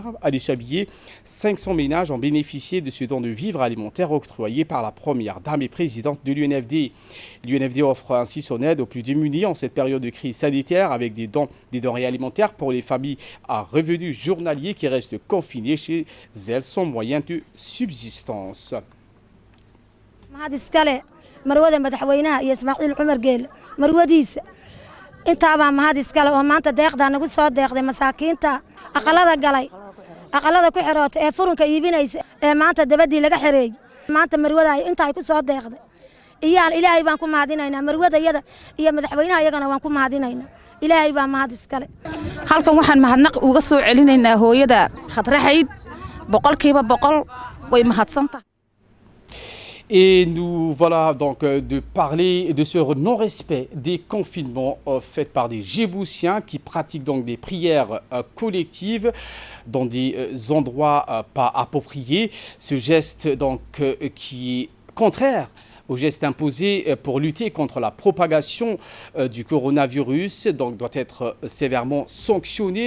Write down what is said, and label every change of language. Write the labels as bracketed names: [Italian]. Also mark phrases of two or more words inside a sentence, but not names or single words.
[French] À Chabillé, 500 ménages ont bénéficié de ce don de vivres alimentaires octroyé par la première dame et présidente de l'UNFD. L'UNFD offre ainsi son aide aux plus démunis en cette période de crise sanitaire avec des denrées alimentaires pour les familles à revenus journaliers qui restent confinées chez elles sans moyen de subsistance. [Somali] intaabaa mahad iskale oo maanta deeqdaa nagu soo deeqday masaakiinta aqalada galay aqalada ku xirootay ee furunka iibinaysa ee maanta dabadii laga xireeyay maanta marwada inta ay ku soo deeqday iyaan ilaahay baan ku mahadinaynaa marwadayada iyo madaxweynaha iyagana waan ku mahadinaynaa ilaahay baa mahad iskale halkan waxaan mahadnaq uga soo celinaynaa hooyada Khadraxayd boqolkiiba boqol way mahadsantahay. [French] Et nous voilà donc de parler de ce non-respect des confinements faits par des Djiboutiens qui pratiquent donc des prières collectives dans des endroits pas appropriés. Ce geste donc qui est contraire au geste imposé pour lutter contre la propagation du coronavirus, donc doit être sévèrement sanctionné.